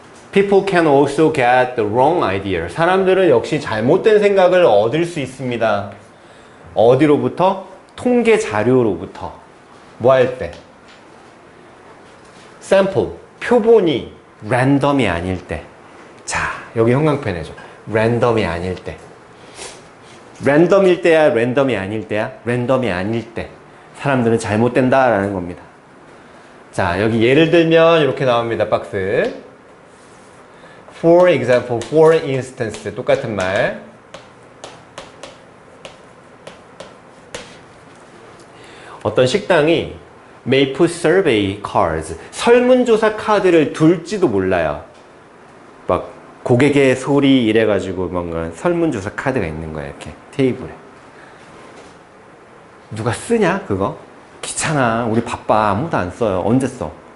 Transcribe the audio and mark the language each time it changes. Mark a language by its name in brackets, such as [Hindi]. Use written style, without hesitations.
[English] People can also get the wrong idea. [Korean] 사람들은 역시 잘못된 생각을 얻을 수 있습니다. 어디로부터? 통계 자료로부터. 뭐 할 때? sample, 표본이 랜덤이 아닐 때. 자, 여기 형광펜 해줘. 랜덤이 아닐 때. 랜덤일 때야, 랜덤이 아닐 때야? 랜덤이 아닐 때. 사람들은 잘못된다라는 겁니다. 자, 여기 예를 들면 이렇게 나옵니다. 박스. [English] For example, for instance. [Korean] 똑같은 말. 어떤 식당이 [English] may put survey cards. [Korean] 설문조사 카드를 둘지도 몰라요. 막 고객의 소리 이래가지고 뭔가 설문조사 카드가 있는 거야. 이렇게 테이블에. 누가 쓰냐 그거? 귀찮아. 우리 바빠. 아무도 안 써요. 언제 써?